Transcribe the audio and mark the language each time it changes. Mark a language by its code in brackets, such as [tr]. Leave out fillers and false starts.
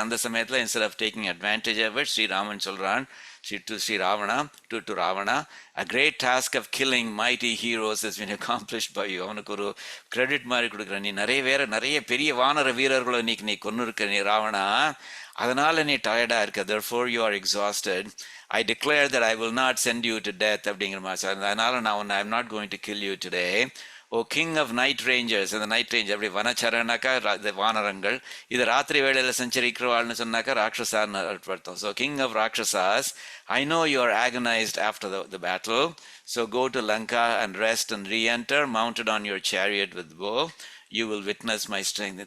[ta] அந்த சமயத்துல [en] instead of taking advantage of it, [ta] Sriraman சொல்றான் [en] to Ravana, a great task of killing mighty heroes has been accomplished by you. [ta] அவனுக்கு ஒரு credit மாதிரி கொடுக்குறான், நீ நிறைய பெரிய வானர வீரர்களை நீ கொன்னு இருக்க நீ ராவணா, அதனால நீ டயர்டா இருக்க, [en] therefore you are exhausted. I declare that I will not send you to death [ta] அப்படிங்கிற மாதிரி. அதனால நான் [en] I am not going to kill you today. Oh king of night rangers, [ta] அந்த நைட் ரேஞ்ச் அப்படி வனச்சரனாக்கா வானரங்கள், இது ராத்திரி வேளையில் சஞ்சரிக்கிறவாள்னு சொன்னாக்கா ராட்சசான்னு அர்த்தம். [en] So king of rakshasas, I know you are agonised after the battle, so go to Lanka and rest and reenter mounted on your chariot with bow, you will witness my strength.